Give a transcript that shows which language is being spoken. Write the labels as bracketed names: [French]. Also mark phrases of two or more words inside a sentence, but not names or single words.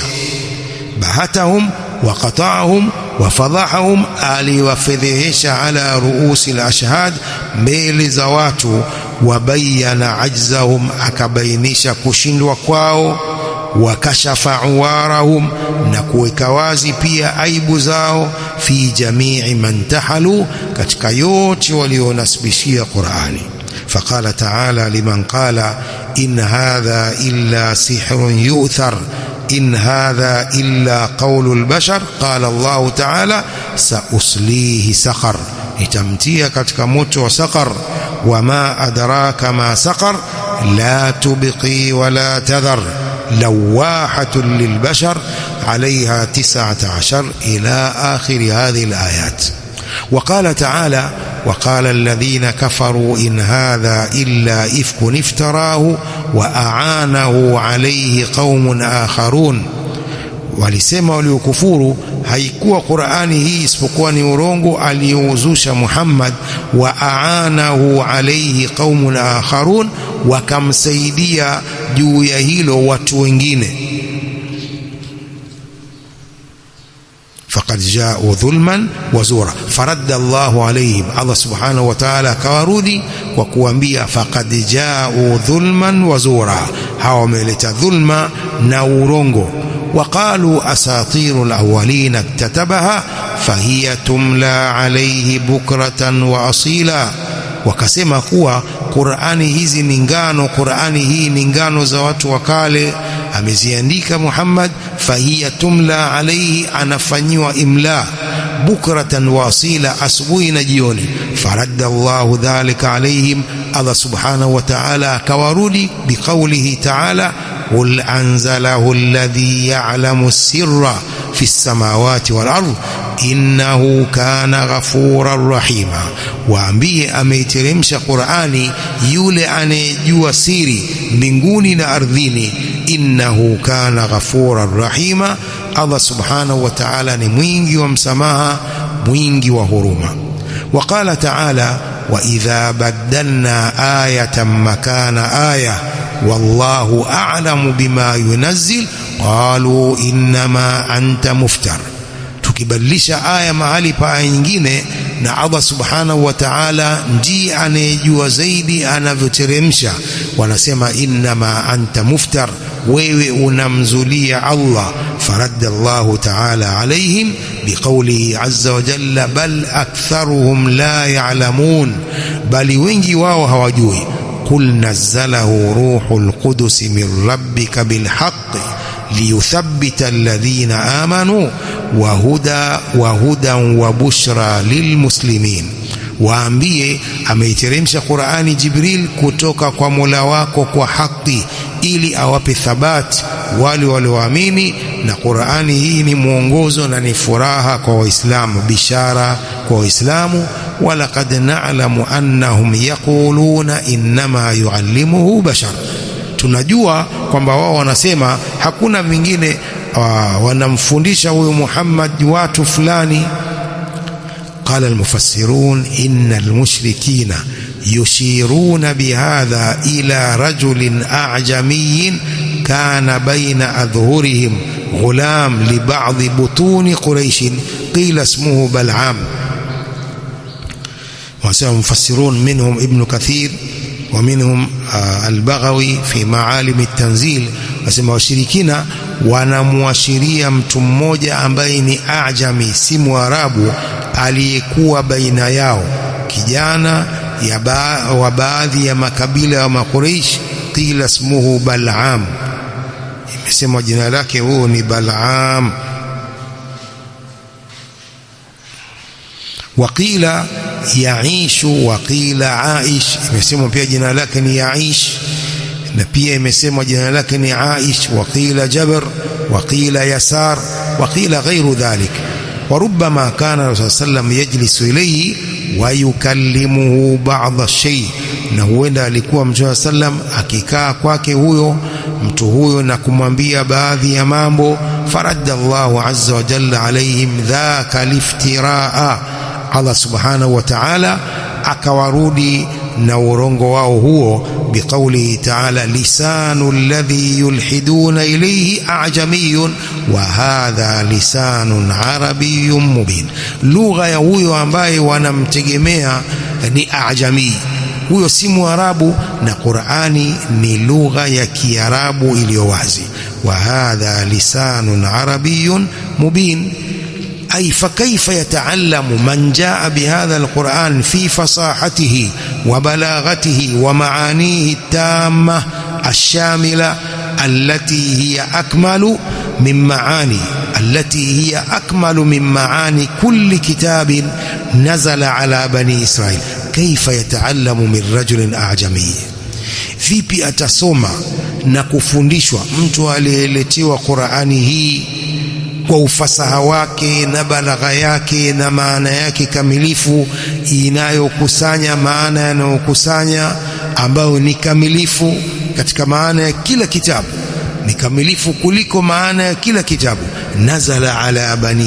[Arabic] بهتهم وقطعهم وفضحهم, aliwafedhehesha على رؤوس الأشهاد, [Swahili] mbele za watu. [Arabic] وبين عجزهم, [Swahili] akabainisha kushindwa kwao. [Arabic] وكشف عوارهم, [Swahili] na kuweka wazi pia aibu zao. [Arabic] في جميع ما نحلوا, [Swahili] katika yote walionasibishia Qur'ani. [Arabic] فقال تعالى لمن قال إن هذا إلا سحر يؤثر إن هذا إلا قول البشر قال الله تعالى سأصليه سقر, [Swahili] nitamtia katika moto wa saqar. [Arabic] وما أدراك ما سقر لا تبقي ولا تذر لواحة للبشر عليها 19 إلى آخر هذه الآيات. وقال تعالى وقال الذين كفروا إن هذا إلا إفك افتراه وأعانه عليه قوم آخرون. [Swahili] Walisema waliokufuru haikuwa Qur'ani hii isipokuwa ni urongo aliyouzusha Muhammad, [Arabic] وأعانه عليه قوم آخرون, [Swahili] wakamsaidia juu ya hilo watu wengine. [Arabic] فقد جاؤوا ظلما وزورا فرد الله عليهم الله سبحانه وتعالى [Swahili] kawarudi kwa kuambia [Arabic] فقد جاؤوا ظلما وزورا, [Swahili] hawa wameleta dhulma na urongo. [Arabic] وقالوا أساطير الأولين اكتتبها فهي تملى عليه بكرة وأصيلا, [Swahili] wakasema kuwa Qur'ani hizi ni ngano, Qur'ani hii ni ngano za watu wa kale, ameziandika Muhammad. [Arabic] فهي تملى عليه, [Swahili] anafanyiwa imla, [Arabic] بكرة وأصيلا, [Swahili] asubuhi na jioni. [Arabic] فرد الله ذلك عليهم الله سبحانه وتعالى akawarudi بقوله تعالى قل أنزله الذي يعلم السر في السماوات والأرض إنه كان غفورا رحيما. [Swahili] waambie ameiteremsha Qur'ani yule anayejua siri mbinguni na ardhini, [Arabic] إنه كان غفورا رحيما الله سبحانه وتعالى [Swahili] ni mwingi wa msamaha, mwingi wa huruma. [Arabic] وقال تعالى وإذا بدلنا آية مكان آية والله أعلم بما ينزل قالوا إنما أنت مفتر, [Swahili] tukibadilisha aya mahali pa aya nyingine na [Arabic] الله سبحانه وتعالى [Swahili] ndiye anayejua zaidi anavyoteremsha, wanasema [Arabic] إنما أنت مفتر, [Swahili] wewe unamzulia Allah. [Arabic] فرد الله تعالى عليهم بقوله عز وجل بل أكثرهم لا يعلمون, [Swahili] bali wengi wao hawajui. [Arabic] قل نزله روح القدس من ربك بالحق ليثبت الذين آمنوا وهدى وبشرى للمسلمين. [Swahili] waambie ameiteremsha Qur'ani Jibril kutoka kwa Mola wako kwa haki, ili awape thabati wale walioamini, na Qur'ani hii ni mwongozo na ni furaha kwa Waislamu, bishara kwa Waislamu. [Arabic] ولقد نعلم أنهم يقولون إنما يعلمه بشر, [Swahili] tunajua kwamba wao wanasema hakuna vingine wanamfundisha huyu Muhammad watu fulani. [Arabic] قال المفسرون إن المشركين يشيرون بهذا إلى رجل أعجمي كان بين أظهرهم غلام لبعض بطون قريش قيل اسمه بلعام. وسمى المفسرون منهم ابن كثير ومنهم البغوي في معالم التنزيل. [Swahili] وسمى washirikina wanamuashiria mtu mmoja ambaye ni ajami, si Mwarabu, aliyekuwa baina yao, kijana wa baadhi ya makabila ya Makuraish. [Arabic] وقيل اسمه بلعام [Swahili] imesemwa jina lake huo ni Bal'am [Arabic] وقيل يعيش وقيل عائش [Swahili] imesemwa pia jina lake ni Yaish na pia imesemwa jina lake ni Aish [Arabic] وقيل جبر وقيل يسار وقيل غير ذلك وربما كان الرسول صلى الله عليه وسلم يجلس إليه ويكلمه بعض الشيء [Swahili] na huenda alikuwa Mtume sallam akikaa kwake huyo mtu huyo na kumwambia baadhi ya mambo [Arabic] فرد الله عز وجل عليهم ذاك الافتراء الله سبحانه وتعالى akawarudi [Swahili] na urongo wao huo [Arabic] بقوله تعالى لسان الذي يلحدون إليه أعجمي وهذا لسان عربي مبين [Swahili] lugha ya huyo ambaye wanamtegemea ni a'jami huyo si Mwarabu na Qur'ani ni lugha ya Kiarabu iliyo wazi [Arabic] وهذا لسان عربي مبين أي فكيف يتعلم من جاء بهذا القرآن في فصاحته وبلاغته ومعانيه التامة الشاملة التي هي أكمل من معاني كل كتاب نزل على بني إسرائيل كيف يتعلم من رجل أعجمي [Swahili] vipi atasoma na kufundishwa mtu aliyeletewa Qur'ani hii kwa ufasaha wake na balagha yake na maana yake kamilifu inayokusanya maana yanayokusanya ambayo ni kamilifu katika maana ya kila kitabu ni kamilifu kuliko maana ya kila kitabu [Arabic] نزل على بني